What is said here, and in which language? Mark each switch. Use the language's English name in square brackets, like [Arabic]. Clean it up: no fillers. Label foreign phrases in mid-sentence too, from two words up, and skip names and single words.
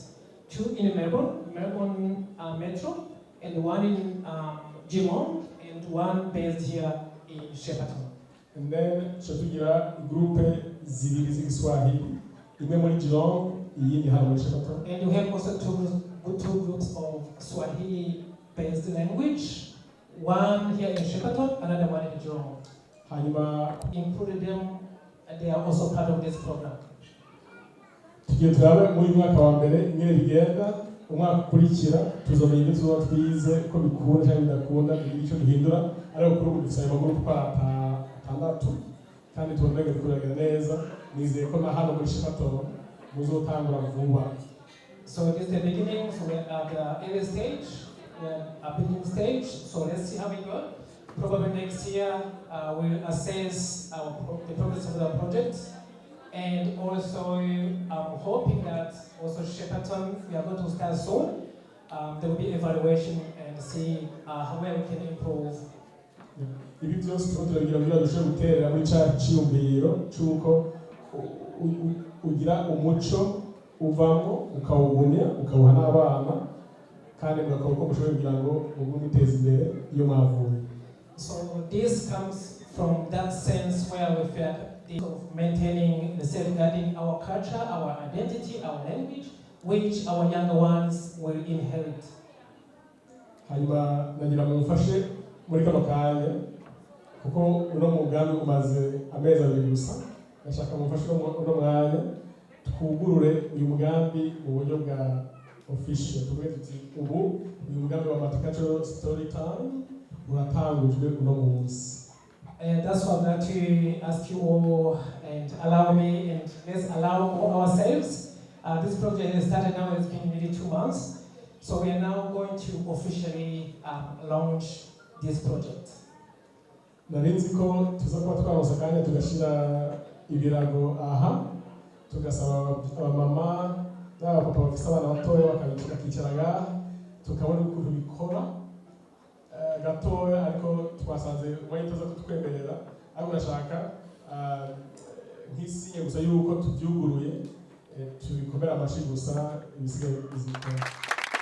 [English] 2 in Melbourne Metro, and 1 in Geelong, and 1 based here in Shepparton. And then [Rundi] tugira groupe zibiri z'Igiswahili, imwe muri Geelong, iyindi hano muri Shepparton. [English] And you have also two groups of Swahili-based language, 1 here in Shepparton, another 1 in Geelong. [Rundi] Hanyuma [English] included them, and they are also part of this program. [Rundi] Tugiye turabe muri mwaka wa mbere ingene bigenda umwaka ukurikira tuzomenya ibyo tuzoba twize ko bikunda cyangwa bidakunda kugira icyo duhindura ariko kuri ubu dufite amaguru atandatu kandi tubona ko bikorera neza nizeye ko na hano muri Shepparton muzotangura vuba. [English] So this is the beginning, so we're at the early stage, we're at beginning stage, so let's see how we go. Probably next year we'll assess the progress of the project And also, I'm hoping that also Shepparton, we are going to start soon. There will be evaluation and see how well we can improve. [Rundi] Ibi byose turagira ngo dushobore guterera muri cya cyiyumviro cy'uko ugira umuco uvamo ukawugumya ukawuha n'abana kandi mugakora uko mushoboye kugira ngo muguteze imbere iyo mwavuye. [English] So this comes from that sense where we felt of maintaining and safeguarding our culture, our identity, our language, which our younger ones will inherit. [Rundi] Hanyuma nagira ngo mufashe muri kano kanya kuko uno mugambi umaze amezi abiri gusa, ndashaka mufashe uno mwanya twugurure uyu mugambi mu buryo bwa official. Tuvuge tuti ubu uyu mugambi wa Multicultural storytime uratangujwe uno munsi. [English] And that's why I'm going to ask you all and allow me and let's allow ourselves. This project has started now, it's been nearly 2 months. So we are now going to officially launch this project. [Rundi] Narinzi ko tuza kuba twaronse akanya tugashira ibirago aha tugasaba abamama n'abapapa bafite abana batoya bakabicara ngaha tukabona ukuntu bikora gatoya ariko twasanze umwanya tuza kutwemerera ariko urashaka nk'isinye gusa yuko tubyuguruye tubikomera amashyi gusa ibisigaye bizikora.